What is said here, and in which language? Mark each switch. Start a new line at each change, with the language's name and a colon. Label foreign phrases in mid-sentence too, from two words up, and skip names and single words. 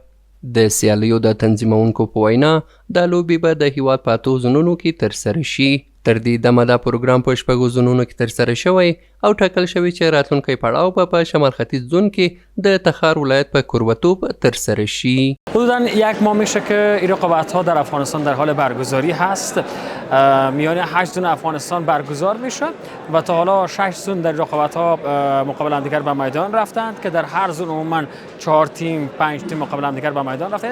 Pashto: د سیالیو د تنظیمونکو په وینا دا لوبې به د هیواد په 8 زونونو کې ترسره شي. تر دې دمه دا پروګرام په 6 زونونو کې ترسره شوی او ټاکل شوی چې راتلونکی پړاو به په شمال ختیځ زون کې د تخار ولایت په کوروتوب ترسره شي.
Persian: حدوداً 1 ماه میشه که این رقابت‌ها در افغانستان در حال برگزاری هست. میانه 8 زون افغانستان برگزار میشه و تا حالا 6 زون در رقابت‌ها مقابل همدیگر به میدان رفتند که در هر زون عموما 4 تیم 5 تیم مقابل همدیگر به میدان رفتند.